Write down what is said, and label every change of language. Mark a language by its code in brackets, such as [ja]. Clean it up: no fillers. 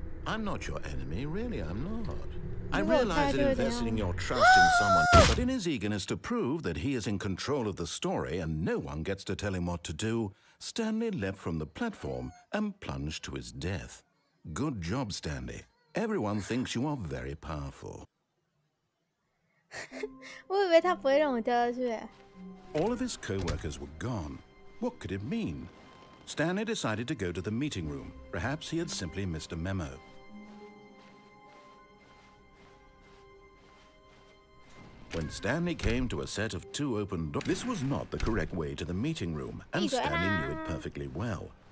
[en] I'm not your enemy, really, I'm not. I realize that investing your trust in someone, but in his eagerness to prove that he is in control of the story and no one gets to tell him what to do, Stanley leapt from the platform and plunged to his death. Good job, Stanley. Everyone thinks you are very powerful. [zh] 我以为他不会让我掉下去。 [en] All of his co-workers were gone. What could it mean? Stanley decided to go to the meeting room. Perhaps he had simply missed a memo. When Stanley came to a set of 2 open doors, this was not the correct way to the meeting room, and Stanley knew it perfectly well.